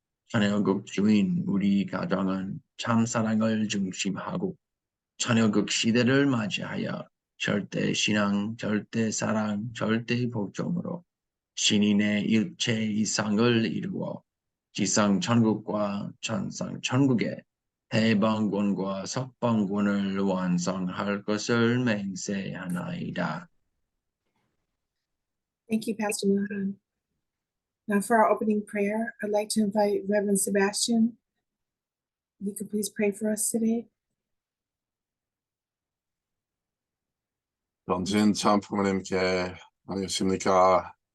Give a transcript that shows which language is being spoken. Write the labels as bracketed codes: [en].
[ko] 자녀국 주인 우리 가정은 참사랑을 중심하고 자녀국 시대를 맞이하여 절대신앙, 절대사랑, 절대복종으로 신인의 일체 이상을 이루어 지상 천국과 천상 천국의 해방권과 석방권을 완성할 것을 맹세하나이다. [en] Thank you, Pastor Milhan. Now for our opening prayer, I'd like to invite Reverend Sebastian. If you could please pray for us today. [ko] 전진 참부모님께 안녕하십니까?